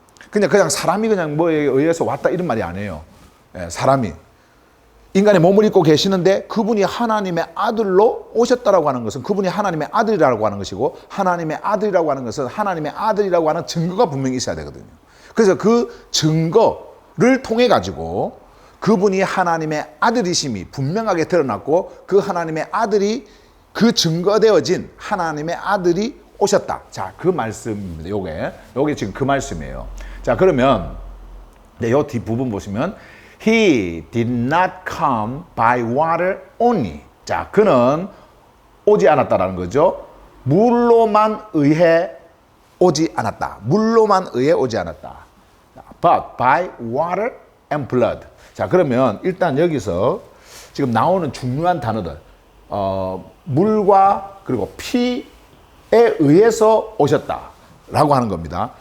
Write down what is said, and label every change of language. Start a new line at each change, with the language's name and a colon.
Korean: 그냥 사람이 그냥 뭐에 의해서 왔다 이런 말이 아니에요. 사람이 인간의 몸을 입고 계시는데 그분이 하나님의 아들로 오셨다라고 하는 것은 그분이 하나님의 아들이라고 하는 것이고, 하나님의 아들이라고 하는 것은 하나님의 아들이라고 하는 증거가 분명히 있어야 되거든요. 그래서 그 증거를 통해 가지고 그분이 하나님의 아들이심이 분명하게 드러났고, 그 하나님의 아들이 그 증거되어진 하나님의 아들이 오셨다. 자, 그 말씀입니다. 요게 지금 그 말씀이에요. 자, 그러면 요 뒷부분 보시면
English: He did not come by water only.
Korean: 자, 그는 오지 않았다라는 거죠. 물로만 의해 오지 않았다. 물로만 의해 오지 않았다.
English: But by water and blood.
Korean: 자, 그러면 일단 여기서 지금 나오는 중요한 단어들, 물과 그리고 피에 의해서 오셨다라고 하는 겁니다.